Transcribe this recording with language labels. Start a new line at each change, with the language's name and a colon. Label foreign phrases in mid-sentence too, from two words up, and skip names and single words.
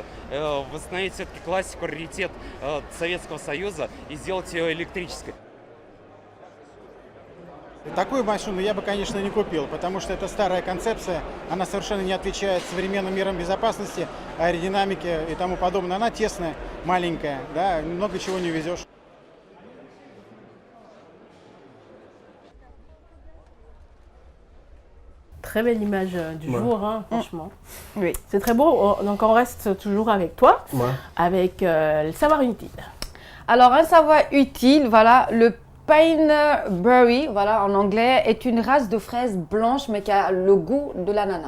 Russian: Восстановить все-таки классику, раритет Советского Союза и сделать ее электрической. Такую машину я бы, конечно, не купил, потому что это старая концепция, она совершенно не отвечает современным мерам безопасности, аэродинамике и тому подобное. Она тесная, маленькая, да, много чего не везешь.
French: Très belle image du jour, hein, franchement. Oui. C'est très beau. Donc, on reste toujours avec toi, avec le savoir utile. Alors, un savoir utile, voilà, le Pineberry, voilà, en anglais, est une race de fraises blanches, mais qui a le goût de l'ananas.